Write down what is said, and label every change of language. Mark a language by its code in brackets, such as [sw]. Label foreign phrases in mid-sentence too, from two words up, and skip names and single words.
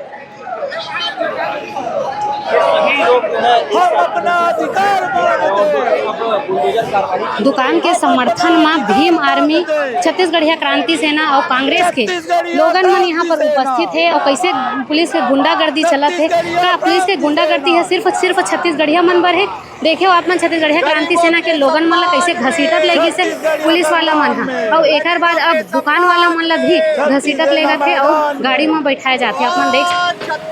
[hne] दुकान के समर्थन में भीम आर्मी, छत्तीसगढ़िया क्रांति सेना और कांग्रेस के लोगन मन यहाँ पर उपस्थित है। और कैसे पुलिस के गुंडागर्दी चलत है, का पुलिस के गुंडागर्दी है सिर्फ छत्तीसगढ़िया मन पर है। देखे हो आप मन छत्तीसगढ़िया क्रांति सेना के लोगन मन ला कैसे घसीटत लगी से पुलिस वाला मन है। और एक बाद अब दुकान वाला मन ला भी घसीटत लेगा थे और गाड़ी में बैठाए जाते अपन देख।